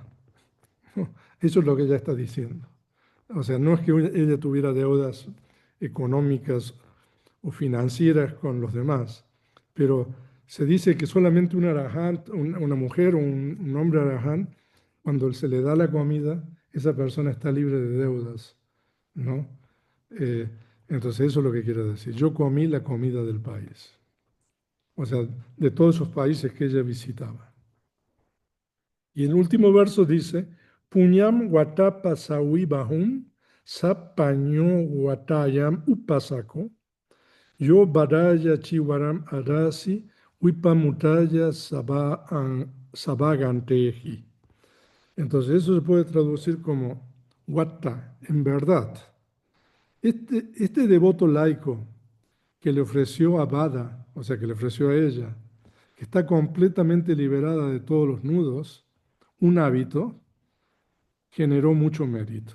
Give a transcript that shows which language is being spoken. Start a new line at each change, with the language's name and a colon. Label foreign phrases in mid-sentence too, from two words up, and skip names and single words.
Spanish: Eso es lo que ella está diciendo. O sea, no es que ella tuviera deudas económicas o financieras con los demás, pero se dice que solamente un arahant, una mujer o un hombre arahant, cuando se le da la comida, esa persona está libre de deudas, ¿no? Eh, entonces eso es lo que quiero decir. Yo comí la comida del país, o sea, de todos esos países que ella visitaba. Y el último verso dice,
Pali: Puñam watapa sawi bahum, sapaño watayam upasako, yo baraya chiwaram arasi, wipamutaya sabaganteji.
Spanish: Entonces eso se puede traducir como Watta, en verdad. Este devoto laico que le ofreció a Bada, o sea, que le ofreció a ella, que está completamente liberada de todos los nudos, un hábito, generó mucho mérito.